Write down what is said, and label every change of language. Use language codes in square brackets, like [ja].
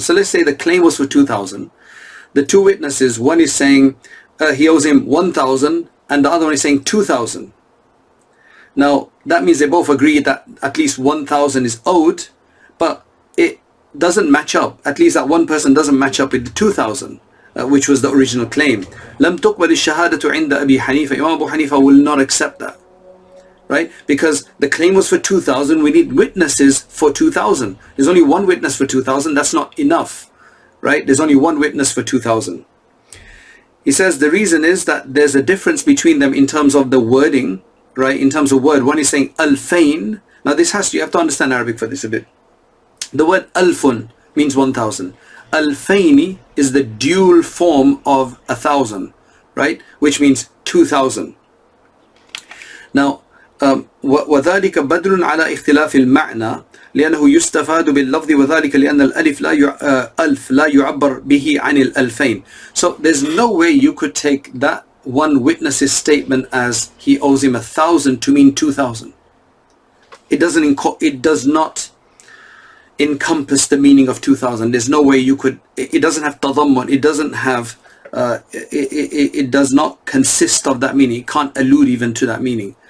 [en] So let's say the claim was for 2,000. The two witnesses, one is saying he owes him 1,000 and the other one is saying 2,000. Now that means they both agree that at least 1,000 is owed, but it doesn't match up. At least that one person doesn't match up with the 2,000, which was the original claim. [ar] لم تقبل الشهادة عند أبي حنيفة. [en] Imam Abu Hanifa will not accept that, right? Because the claim was for 2,000. We need witnesses for 2,000. There's only one witness for 2,000. That's not enough, right? There's only one witness for 2,000. He says the reason is that there's a difference between them in terms of the wording, right? In terms of word, one is saying alfain. Now this you have to understand Arabic for this a bit. The word alfun means 1,000. Alfaini is the dual form of 1,000, right? Which means 2,000. [ar] Now, وذلك بدل على اختلاف المعنى لأنه يستفاد باللفظ وذلك لأن الألف ألف لا يعبر به عن الألفين. [en] So there's no way you could take that one witness's statement as he owes him 1,000 to mean 2,000. It does not encompass the meaning of 2,000. There's no way you could. It doesn't have tadammun. It doesn't have. It does not consist of that meaning. It can't allude even to that meaning.